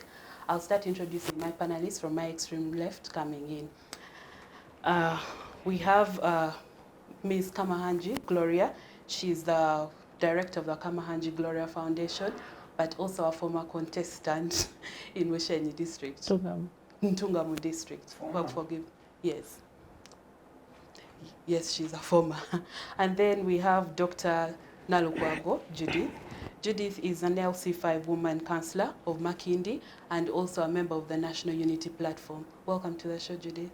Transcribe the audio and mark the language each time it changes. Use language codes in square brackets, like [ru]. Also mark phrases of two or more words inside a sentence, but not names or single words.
[en] I'll start introducing my panelists from my extreme left coming in. We have Ms. Kamayangi, Gloria. She's the director of the Kamayangi Gloria Foundation, but also a former contestant in Mushenyi district. Ntungamo district. Well, forgive. Yes. Yes, she's a former. And then we have Dr. Nalukwago, Judith. Judith is an LC5 woman councillor of Makindye and also a member of the National Unity Platform. Welcome to the show, Judith.